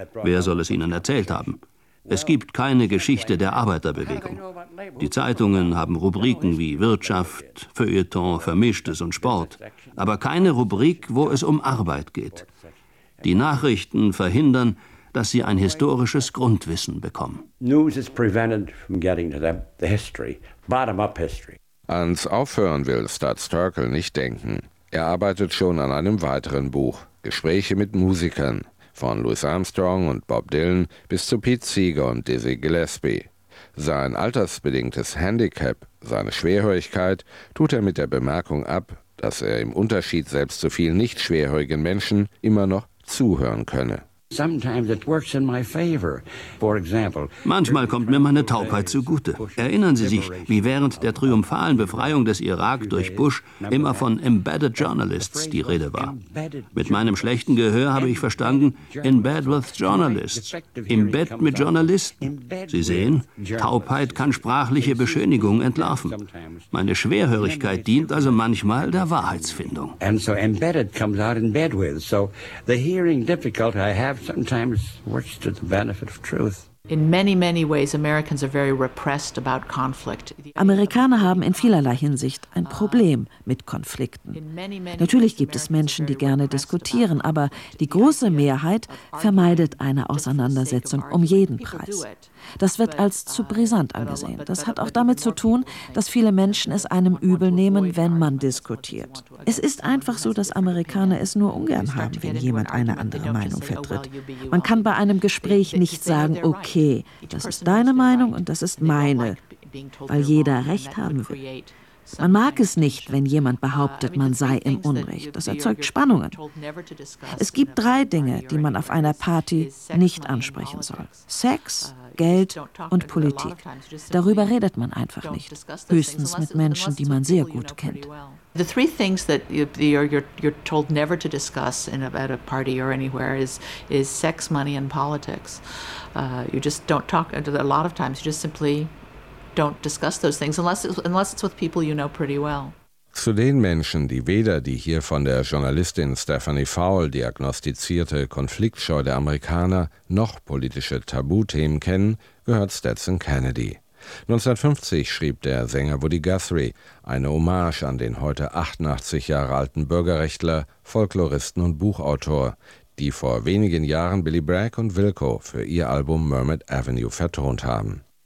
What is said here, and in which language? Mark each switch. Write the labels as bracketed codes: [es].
[de] Wer soll es Ihnen erzählt haben? Es gibt keine Geschichte der Arbeiterbewegung. Die Zeitungen haben Rubriken wie Wirtschaft, Feuilleton, Vermischtes und Sport, aber keine Rubrik, wo es um Arbeit geht. Die Nachrichten verhindern, dass sie ein historisches Grundwissen bekommen. [en] News is prevented from getting to them, the history, bottom-up history. [de] Ans Aufhören will Studs Terkel nicht denken. Er arbeitet schon an einem weiteren Buch, Gespräche mit Musikern, von Louis Armstrong und Bob Dylan bis zu Pete Seeger und Dizzy Gillespie. Sein altersbedingtes Handicap, seine Schwerhörigkeit, tut er mit der Bemerkung ab, dass er im Unterschied selbst zu vielen nicht schwerhörigen Menschen immer noch zuhören könne. [en] Sometimes it works in my favor. For example, [de] manchmal kommt mir meine Taubheit zugute. Erinnern Sie sich, wie während der triumphalen Befreiung des Irak durch Bush immer von Embedded Journalists die Rede war. Mit meinem schlechten Gehör habe ich verstanden, [en] in bed with journalists, [de] im Bett mit Journalisten. Sie sehen, Taubheit kann sprachliche Beschönigungen entlarven. Meine Schwerhörigkeit dient also manchmal der Wahrheitsfindung. [en] And so embedded comes out in bed with. So the hearing difficulty I have sometimes works to the benefit of truth. In many, many ways, Americans are very repressed about conflict. [de] Amerikaner haben in vielerlei Hinsicht ein Problem mit Konflikten. Natürlich gibt es Menschen, die gerne diskutieren, aber die große Mehrheit vermeidet eine Auseinandersetzung um jeden Preis. Das wird als zu brisant angesehen. Das hat auch damit zu tun, dass viele Menschen es einem übel nehmen, wenn man diskutiert. Es ist einfach so, dass Amerikaner es nur ungern haben, wenn jemand eine andere Meinung vertritt. Man kann bei einem Gespräch nicht sagen, okay, das ist deine Meinung und das ist meine, weil jeder Recht haben will. Man mag es nicht, wenn jemand behauptet, man sei im Unrecht. Das erzeugt Spannungen. Es gibt drei Dinge, die man auf einer Party nicht ansprechen soll. Sex, Geld und Politik. Darüber redet man einfach nicht. Höchstens mit Menschen, die man sehr gut kennt. [en] The three things that you're told never to discuss in at a party or anywhere is sex, money and politics. You just don't talk a lot of times. You just simply don't discuss those things unless it's with people you know pretty well. [de] Zu den Menschen, die weder die hier von der Journalistin Stephanie Fowle diagnostizierte Konfliktscheu der Amerikaner noch politische Tabuthemen kennen, gehört Stetson Kennedy. 1950 schrieb der Sänger Woody Guthrie eine Hommage an den heute 88 Jahre alten Bürgerrechtler, Folkloristen und Buchautor, die vor wenigen Jahren Billy Bragg und Wilco für ihr Album Mermaid Avenue vertont haben.